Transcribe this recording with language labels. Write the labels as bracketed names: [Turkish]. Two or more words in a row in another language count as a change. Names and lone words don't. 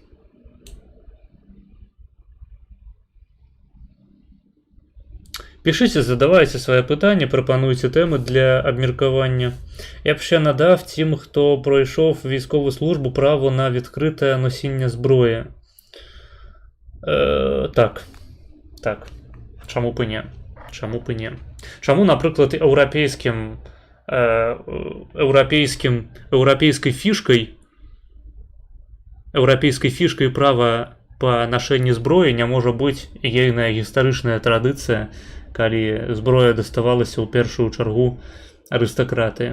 [Ukrainian] Пишите, задавайте свої питання, пропонуйте теми для обміркування. Я б ще надав тим, хто пройшов військову службу, право на відкрите носіння зброї. Так. Чому б і ні? Чому, наприклад, [Belarusian] еўрапейскай фішкай права па нашэнні зброі не можа быць ейная гістарычная традыцыя, калі зброя даставалася ў першую чаргу арыстакратыі.